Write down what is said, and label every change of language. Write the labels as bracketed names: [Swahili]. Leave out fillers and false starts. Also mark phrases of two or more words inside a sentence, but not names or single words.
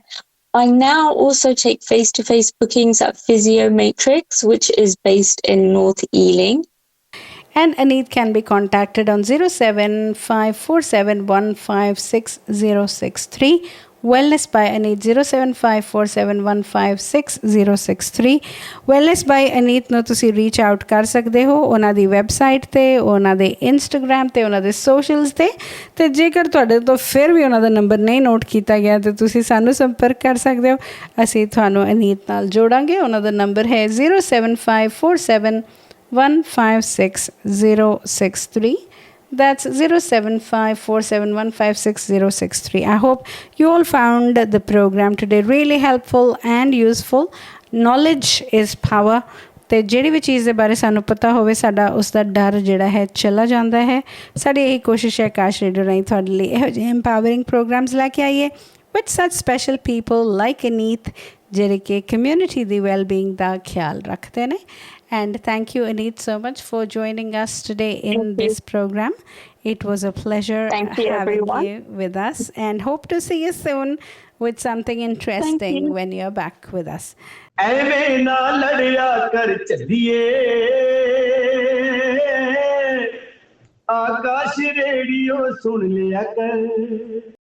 [English] I now also take face-to-face bookings at Physio Matrix, which is based in North Ealing. And Aneet can be contacted on 07547156063. Wellness by Aneet 07547156063. [Punjabi] Wellness by Aneet ਨੂੰ ਤੁਸੀਂ [English] reach out [Punjabi] ਕਰ ਸਕਦੇ ਹੋ ਉਹਨਾਂ ਦੀ ਵੈਬਸਾਈਟ 'ਤੇ, ਉਹਨਾਂ ਦੇ ਇੰਸਟਾਗ੍ਰਾਮ 'ਤੇ, ਉਹਨਾਂ ਦੇ ਸੋਸ਼ਲਸ 'ਤੇ, ਅਤੇ ਜੇਕਰ ਤੁਹਾਡੇ ਤੋਂ ਫਿਰ ਵੀ ਉਹਨਾਂ ਦਾ ਨੰਬਰ ਨਹੀਂ ਨੋਟ ਕੀਤਾ ਗਿਆ ਤਾਂ ਤੁਸੀਂ ਸਾਨੂੰ ਸੰਪਰਕ ਕਰ ਸਕਦੇ ਹੋ, ਅਸੀਂ ਤੁਹਾਨੂੰ ਅਨੀਤ ਨਾਲ ਜੋੜਾਂਗੇ. ਉਹਨਾਂ ਦਾ ਨੰਬਰ ਹੈ 07547156063. [English] That's 07547156063. I hope you all found the program today really helpful and useful. Knowledge is power. [Punjabi] ਅਤੇ ਜਿਹੜੀ ਵੀ ਚੀਜ਼ ਦੇ ਬਾਰੇ ਸਾਨੂੰ ਪਤਾ ਹੋਵੇ, ਸਾਡਾ ਉਸ ਦਾ ਡਰ ਜਿਹੜਾ ਹੈ ਚਲਾ ਜਾਂਦਾ ਹੈ. ਸਾਡੀ ਇਹੀ ਕੋਸ਼ਿਸ਼ ਹੈ ਆਕਾਸ਼ ਰੇਡੀਓ ਰਾਹੀਂ ਤੁਹਾਡੇ ਲਈ ਇਹੋ ਜਿਹੇ [English] empowering programs [Punjabi] ਲੈ ਕੇ ਆਈਏ [English] with such special people like Aneet, [Punjabi] ਜਿਹੜੇ ਕਿ ਕਮਿਊਨਿਟੀ ਦੀ ਵੈਲਬੀਇੰਗ ਦਾ ਖਿਆਲ ਰੱਖਦੇ ਨੇ. [English] And thank you, Aneet, so much for joining us today in this program. It was a pleasure having you with us, and hope to see you soon with something interesting when you're back with us. [Punjabi] ਐਵੇਂ ਨਾ ਲੜਿਆ ਕਰ ਚੱਲੀਏ, ਆਕਾਸ਼ ਰੇਡੀਓ ਸੁਣ ਲਿਆ ਕਰ.